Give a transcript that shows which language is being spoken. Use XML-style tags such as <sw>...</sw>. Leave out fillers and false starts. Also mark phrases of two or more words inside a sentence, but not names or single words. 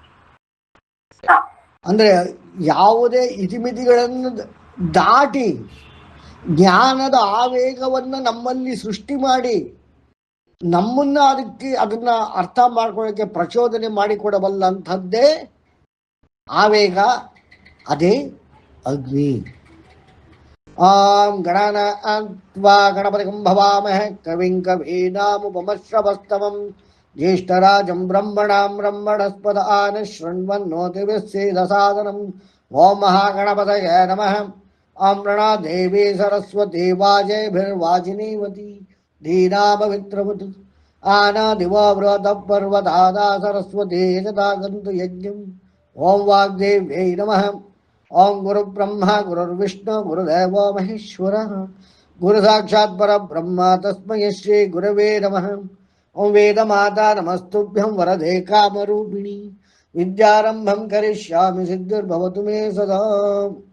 <kn>ಅಂದ್ರೆ ಯಾವುದೇ ಇತಿಮಿತಿಗಳನ್ನು ದಾಟಿ ಜ್ಞಾನದ ಆವೇಗವನ್ನು ನಮ್ಮಲ್ಲಿ ಸೃಷ್ಟಿ ಮಾಡಿ ನಮ್ಮನ್ನ ಅದನ್ನ ಅರ್ಥ ಮಾಡ್ಕೊಳ್ಳೋಕೆ ಪ್ರಚೋದನೆ ಮಾಡಿಕೊಡಬಲ್ಲಂಥದ್ದೇ ಆವೇಗ, ಅದೇ ಅಗ್ನಿ.</kn> <sa>ಗಣಾನಾನ್ವಾ ಗಣಪತಿಂ ಭವಾಮಹೇ ಕವಿಂ ಕವೀನಾಮುಪಮಶ್ರವಸ್ತಮಂ ಜ್ಯೇಷ್ಠರಾಜಂ ಬ್ರಹ್ಮಣಾಂ ಬ್ರಹ್ಮಣಸ್ಪದ ಆನ ಶೃಣ್ವನ್ನೋತಿಭಿಸ್ಸೇದಸಾದನಂ. ಓಂ ಮಹಾಗಣಪತಯೇ ನಮಃ. ಓಂ ಪ್ರಣಾ ದೇವಿ ಸರಸ್ವತಿ ವಾಜೇಭಿರ್ವಾಜಿನೀವತಿ ಧೀನಾಪವಿತ್ರವತು ಆನಾದಿವೋ ಬೃಹತ ಪರ್ವತಾದಾ ಸರಸ್ವತಿ ಯಜತಾಗಂತು ಯಜ್ಞಂ. ಓಂ ವಾಗ್ದೇವ್ಯೈ ನಮಃ. ಓಂ ಗುರು ಬ್ರಹ್ಮ ಗುರುರ್ವಿಷ್ಣು ಗುರುದೇವೋ ಮಹೇಶ್ವರ ಗುರು ಸಾಕ್ಷಾತ್ ಪರಬ್ರಹ್ಮ ತಸ್ಮೈ ಶ್ರೀ ಗುರವೇ ನಮಃ. ಓಂ ವೇದ ಮಾತಾ ನಮಸ್ತುಭ್ಯಂ ವರದೆ ಕಾಮರೂಪಿಣಿ ವಿದ್ಯಾರಂಭಂ ಕರಿಷ್ಯಾಮಿ ಸಿದ್ಧಿರ್ಭವತು ಮೇ ಸದಾ.</sa>